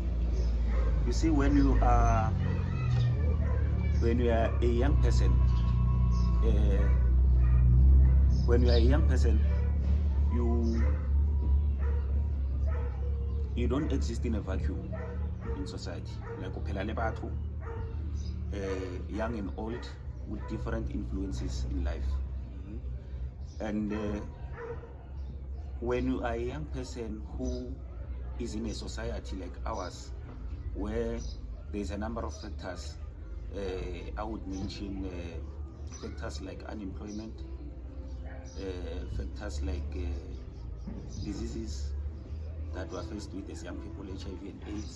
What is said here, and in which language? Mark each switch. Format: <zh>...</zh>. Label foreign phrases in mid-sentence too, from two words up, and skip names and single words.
<en>You see, when you are a young person, you don't exist in a vacuum in society.</en> <tn>Like uphela le batho,</tn> <en>young and old, with different influences in life. And when you are a young person who is in a society like ours, where there's a number of factors, I would mention factors like unemployment, factors like diseases that we are faced with as young people, HIV and AIDS.</en>